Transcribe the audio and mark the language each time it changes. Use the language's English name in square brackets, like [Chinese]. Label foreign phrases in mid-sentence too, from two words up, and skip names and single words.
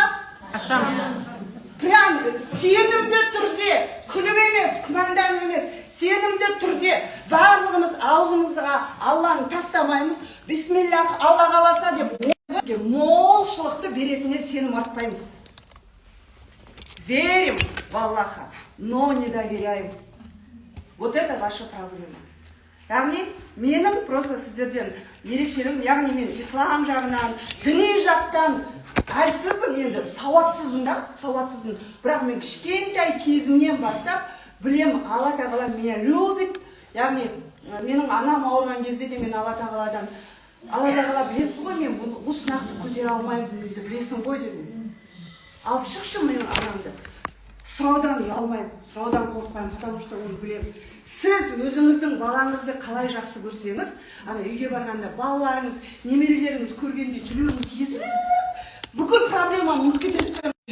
[Kazakh] Ашамыз. Прям сенімді түрде, күліп емес, күмәнданып емес, сенімді түрде барлығымыз аузымызға Алланы тастамаймыз. Бисмиллах, Алла қаласа деп молшылықты беретініне сенім артпаймыз. [Russian] Верим в Аллаха, но не доверяем. Вот это ваша проблема. [Kazakh] Яғни менің просто сіздерден ерекшелігім, яғни мен ислам жағынан, діни жақтан әлсізбін, енді сауатсызбын да, сауатсызбын. Бірақ мен кішкентай кезімнен бастап білем, Алла тағала [Russian] меня любит. [Kazakh] Яғни менің анам ауырған кезде де мен Алла тағаладан, Алла тағала білесіз ғой, мен бұл сұнақты көтере алмаймын, білесің ғой дедім. Алып шықшы менің анамды. Сұраудан ұялмаймын, сұраудан қорықпаймын, [Russian] потому что [Kazakh] оны білемін. Сіз өзіңіздің балаңызды қалай жақсы көрсеңіз, ана үйге барғанда балаларыңыз, немерелеріңіз көргенде жүрегіңіз езіліп, бүкіл проблеманы ұмытып кетесіздер.